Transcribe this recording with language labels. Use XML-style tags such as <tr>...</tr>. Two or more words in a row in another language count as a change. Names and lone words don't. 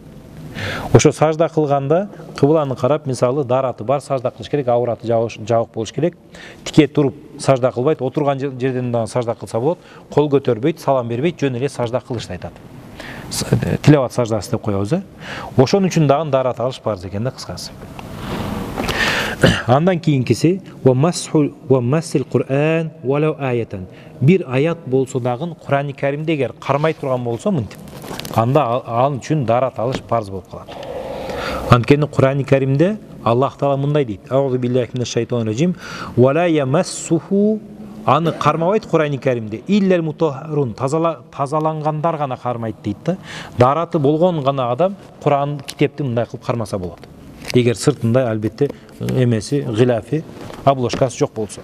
<ky>Ошо сажда кылганда кыбланы карап, мисалы, дараты бар, сажда кылыш керек, аураты жабык болуш керек. Тике туруп сажда кылбайт, отурган жерден дагы сажда кылса болот, кол көтөрбөйт, салам бербейт, жөн эле сажда кылышты айтат. Тилават саждасы деп коебуз. Ошон үчүн дагы дарат алыш парз экен да, кыскасы. Андан кийинкиси</ky> <ar>ومس القرآن ولو آية.</ar> <ky>Бир аят болсо дагы Кур'ан-ы Каримде эгер кармай турган болсо мынтип, анда ал үчүн дарат алыш парз болуп калат. Анткени Кур'ан-ы Каримде Аллах Таала мындай дейт:</ky> <ar>أعوذ بالله من الشيطان الرجيم ولا يمسه,</ar> <ky>аны кармабайт Кур'ан-ы Каримде</ky> <ar>إلا المطهرون,</ar> <ky>тазалангандар гана кармайт дейт да. Дараты болгон гана адам Кур'ан китепти мындай кылып кармаса болот. Эгер сыртында албетте эмеси, гиляфи, обложкасы жок болсо.</ky>